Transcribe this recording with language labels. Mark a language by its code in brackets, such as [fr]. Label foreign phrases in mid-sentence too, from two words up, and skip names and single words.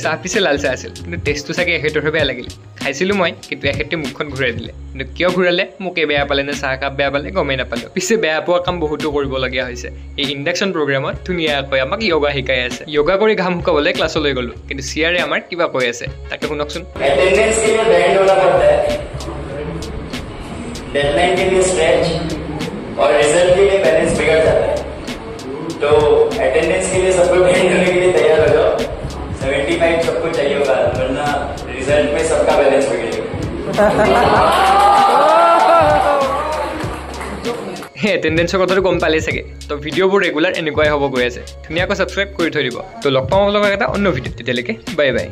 [as] চাহ পিছে লাল চাহ আছিল, কিন্তু টেষ্টটো চাগে এখেতৰহে বেয়া লাগিল। খাইছিলোঁ মই, কিন্তু এখেতে মুখখন ঘূৰাই দিলে। কিন্তু কিয় ঘূৰালে, মোকে বেয়া পালে নে চাহ কাপ বেয়া পালে গমেই নাপালোঁ। পিছে বেয়া পোৱা কাম বহুতো কৰিবলগীয়া হৈছে। এই ইণ্ডাকশ্যন প্ৰগ্ৰামত ধুনীয়াকৈ আমাক য়োগা শিকাই আছে। য়োগা কৰি ঘাম শুকাবলৈ ক্লাছলৈ গ'লোঁ, কিন্তু চিয়াৰে আমাৰ কিবা কৈ আছে, তাকে শুনকচোন। [hi] डेडलाइन के लिए स्ट्रेच और रिजल्ट के लिए बैलेंस बिगड़ जाता है। तो अटेंडेंस के लिए सबको बैंड होने के लिए तैयार हो जाओ। 75 सबको चाहिए होगा, वरना रिजल्ट में सबका बैलेंस बिगड़ेगा। [as] সেই এটেণ্ডেঞ্চৰ কথাটো গম পালেই চাগে। তো ভিডিঅ'বোৰ ৰেগুলাৰ এনেকুৱাই হ'ব গৈ আছে। ধুনীয়াকৈ ছাবস্ক্ৰাইব কৰি থৈ দিব। তো লগ পাওঁ লগা এটা অন্য ভিডিঅ'ত, তেতিয়ালৈকে বাই বাই।